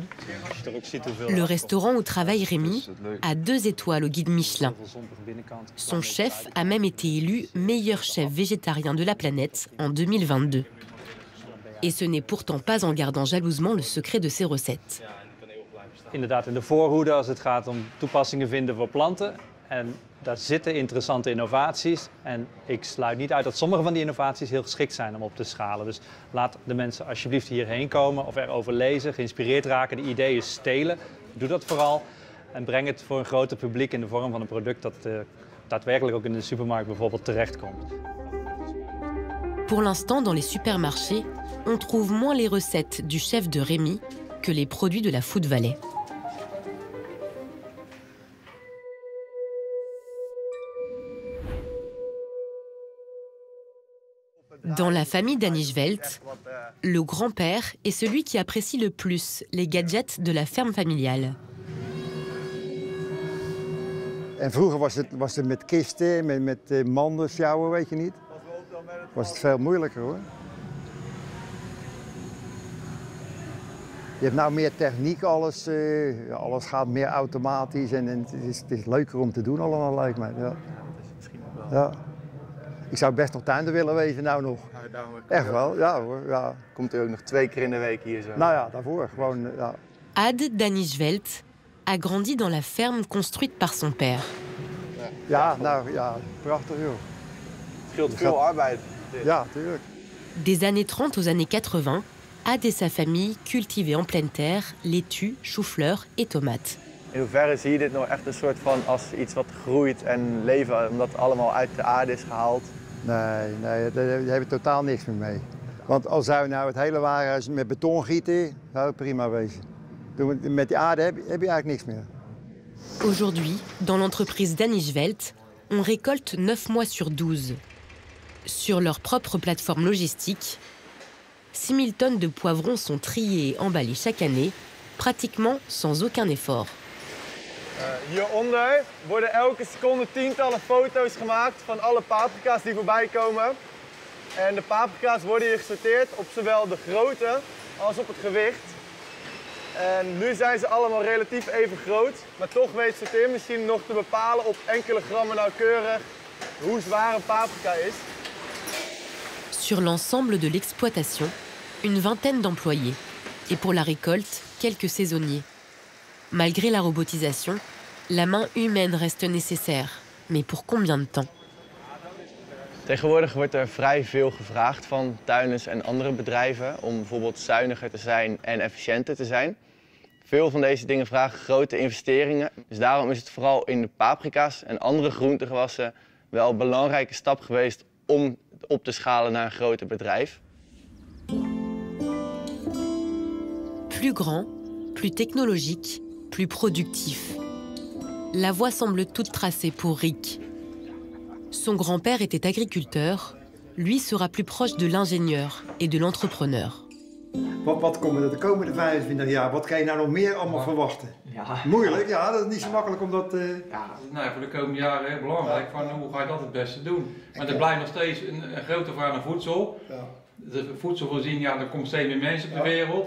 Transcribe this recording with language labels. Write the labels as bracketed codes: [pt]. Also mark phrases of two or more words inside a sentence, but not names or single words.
[fr] Le restaurant où travaille Rémi a 2 étoiles au guide Michelin. Son chef a même été élu meilleur chef végétarien de la planète en 2022. Et ce n'est pourtant pas en gardant jalousement le secret de ses recettes. [nl] Inderdaad, in de voorhoede als het gaat om toepassingen vinden voor planten. En daar zitten interessante innovaties. En ik sluit niet uit dat sommige van die innovaties heel geschikt zijn om op te schalen. Dus laat de mensen alsjeblieft hierheen komen of erover lezen, geïnspireerd raken, de ideeën stelen. Doe dat vooral. en breng het voor een groter publiek in de vorm van een product dat daadwerkelijk ook in de supermarkt bijvoorbeeld terechtkomt. [fr] Pour l'instant, dans les supermarchés, on trouve moins les recettes du chef de Rémy que les produits de la Food Valley. Dans la famille Danijveld, le grand-père est celui qui apprécie le plus les gadgets de la ferme familiale. [nl] En vroeger was het met kisten, met manden sjouwen, weet je niet. Was het veel moeilijker hoor. Je hebt nou meer techniek, alles gaat meer automatisch en het is leuker om te doen allemaal, lijkt mij. Ja. Ja. Ik zou best nog tuinder willen wezen nou nog. Echt wel, ja hoor. Ja. Komt u ook nog 2 keer in de week hier zo? Nou ja, daarvoor gewoon, ja. [fr] Ad Danijveld a grandi dans la ferme construite par son père. [nl] Ja, nou ja, prachtig joh. Het scheelt veel arbeid. Ja, tuurlijk. [fr] Des années 30 aux années 80, Ad et sa famille cultivaient en pleine terre laitue, chou-fleur et tomates. [nl] In hoeverre zie je dit nou echt een soort van als iets wat groeit en leven, omdat het allemaal uit de aarde is gehaald? Nee, daar hebben we totaal niks meer mee. Want al zou je nou het hele warenhuis met beton gieten, zou het prima wezen. Met die aarde heb je eigenlijk niks meer. [fr] Aujourd'hui, dans l'entreprise Danijveld, on récolte 9 mois sur 12. Sur leur propre plateforme logistique, 6000 tonnes de poivrons sont triées et emballées chaque année, pratiquement sans aucun effort. [nl] Hieronder worden elke seconde tientallen foto's gemaakt van alle paprika's die voorbij komen. En de paprika's worden hier gesorteerd op zowel de grootte als op het gewicht. En nu zijn ze allemaal relatief even groot, maar toch weet de sorteermachine nog te bepalen op enkele grammen nauwkeurig hoe zwaar een paprika is. [fr] Sur l'ensemble de l'exploitation, une vingtaine d'employés. Et pour la récolte, quelques saisonniers. Malgré la robotisation, la main humaine reste nécessaire. Mais pour combien de temps? [nl] Tegenwoordig wordt er vrij veel gevraagd van tuinders en andere bedrijven om bijvoorbeeld zuiniger te zijn en efficiënter te zijn. Veel van deze dingen vragen grote investeringen. Dus daarom is het vooral in de paprika's en andere groentegewassen wel een belangrijke stap geweest om op te schalen naar een groter bedrijf. [fr] Plus grand, plus technologique, plus productif. La voie semble toute tracée pour Rick. Son grand-père était agriculteur, lui sera plus proche de l'ingénieur et de l'entrepreneur. [nl] Wat komen er de komende 25 jaar? Wat kan je nou nog meer allemaal verwachten? Ja. Moeilijk, ja, dat is niet zo makkelijk om dat... Ja, nou, voor de komende jaren heel belangrijk, van hoe ga je dat het beste doen. Maar er blijft nog steeds een grote vraag naar voedsel. Ja. De voedselvoorziening, ja, er komen steeds meer mensen op de wereld.